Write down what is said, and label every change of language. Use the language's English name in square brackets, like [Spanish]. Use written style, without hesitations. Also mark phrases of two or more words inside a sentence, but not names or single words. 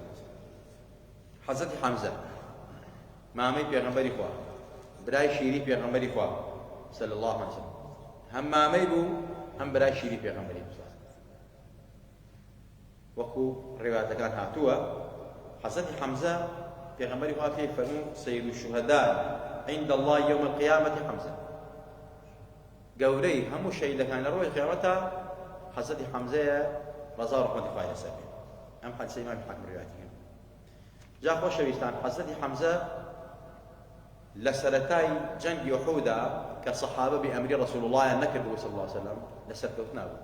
[Central Kurdish] حەزرەتی حەمزە مامەی پێغەمبەری خوا، برای شیری پێغەمبەری خوا [Arabic] صلی الله عليه وسلم، [Central Kurdish] هەم مامەی بوو هەم برای شیری پێغەمبەری بوو. وەکو ڕێواتەکان هاتووە، حەزرەتی حەمزە پێغەمبەری خوا پێی فەرموو [Arabic] سەید الشوهەداء عند الله يوم القيامة [Central Kurdish] حەمزە، گەورەی هەموو شەهیدەکان لە ڕۆژی قیامەتە حەزرەتی حەمزەیە ڕەزا و ڕەحمەتی خوای لەسەر بێ. ئەم حەدیسەی ئیمامی حاکم ڕێواتی کرد. جا خۆشەویستان، حەزرەتی حەمزە لە سەرەتای جەنگی ئوحوددا کە سەحابە بێ ئەمری ڕەسوول اللهیان نەکردبوو [Arabic] صلی الله عليه وسلم [Central Kurdish] لەسەرکەوتنا بوو.